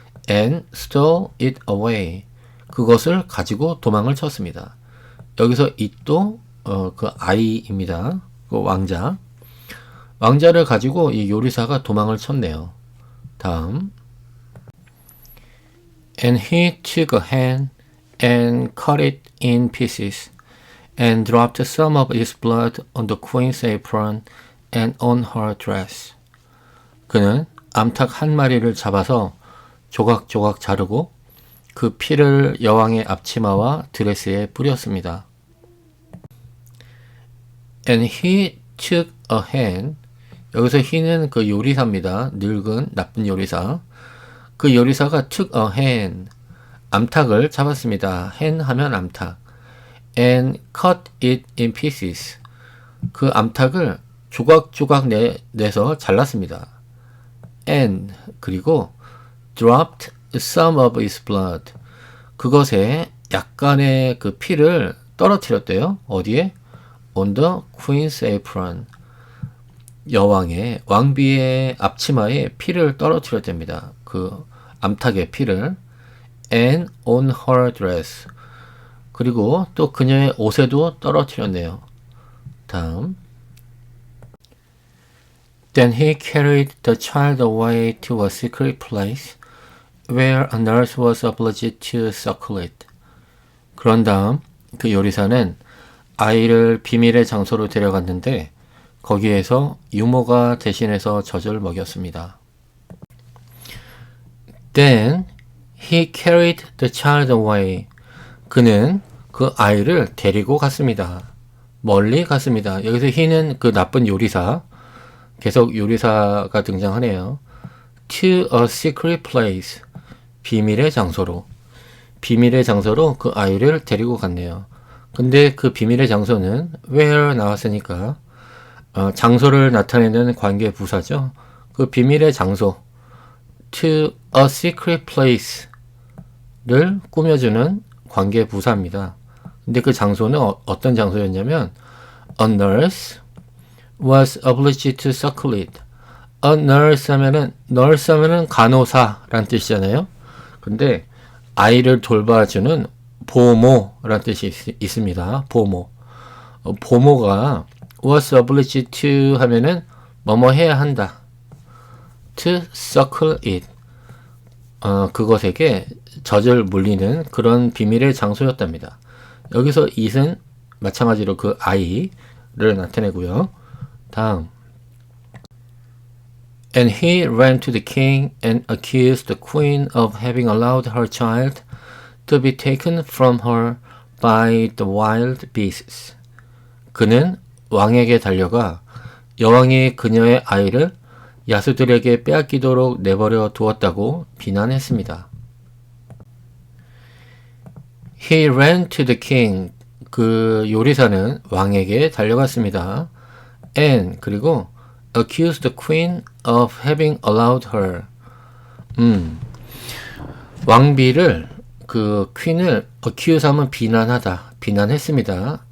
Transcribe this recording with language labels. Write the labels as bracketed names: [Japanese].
[English] and stole it away [Korean] 그것을 가지고 도망을 쳤습니다. 여기서 it도 그 아이입니다. 그 왕자를 가지고 이 요리사가 도망을 쳤네요. 다음. [English] And he took a hen and cut it in pieces and dropped some of its blood on the queen's apron and on her dress. [Korean] 그는 암탉 한 마리를 잡아서 조각조각 자르고 그 피를 여왕의 앞치마와 드레스에 뿌렸습니다. [English] And he took a hen. [Korean] 여기서 he는 그 요리사입니다. 늙은 나쁜 요리사. 그 요리사가 [English] took a hen. [Korean] 암탉을 잡았습니다. [English] hen [Korean] 하면 암탉. [English] And cut it in pieces. [Korean] 그 암탉을 조각조각 내서 잘랐습니다. [English] And [Korean] 그리고 [English] dropped some of its blood. [Korean] 그것에 약간의 그 피를 떨어뜨렸대요. 어디에? [English] On the queen's apron. [Korean] 여왕의 왕비의 앞치마에 피를 떨어뜨렸답니다. 그 암탉의 피를. [English] And on her dress. [Korean] 그리고 또 그녀의 옷에도 떨어뜨렸네요. 다음. [English] Then he carried the child away to a secret place where a nurse was obliged to suckle it. [Korean] 그런 다음 그 요리사는 아이를 비밀의 장소로 데려갔는데 거기에서 유모가 대신해서 젖을 먹였습니다. [English] Then he carried the child away. [Korean] 그는 그 아이를 데리고 갔습니다. 멀리 갔습니다. 여기서 he는 그 나쁜 요리사, 계속 요리사가 등장하네요. [English] To a secret place. [Korean] 비밀의 장소로. 비밀의 장소로 그 아이를 데리고 갔네요. 근데 그 비밀의 장소는 where 나왔으니까 장소를 나타내는 관계 부사죠. 그 비밀의 장소 [English] to a secret place [Korean] 를 꾸며주는 관계 부사입니다. 근데 그 장소는 어떤 장소였냐면 [English] a nurse was obliged to suckle it. [Korean] a nurse 하면은 간호사란 뜻이잖아요. 근데 아이를 돌봐주는 보모란 뜻이 있습니다. 보모가 [English] was obliged to [Korean] 하면은 뭐뭐 해야 한다. [English] to suckle it. [Korean] 그것에게 젖을 물리는 그런 비밀의 장소였답니다. 여기서 it은 마찬가지로 그 아이를 나타내고요. 다음. [English] And he ran to the king and accused the queen of having allowed her child to be taken from her by the wild beasts. [Korean] 그는 왕에게 달려가 여왕이 그녀의 아이를 야수들에게 빼앗기도록 내버려 두었다고 비난했습니다. [English] He ran to the king. [Korean] 그 요리사는 왕에게 달려갔습니다. [English] And [Korean] 그리고 [English] accused the queen of having allowed her. [Korean] 왕비를 그 퀸을 accuse 하면 비난하다, 비난했습니다.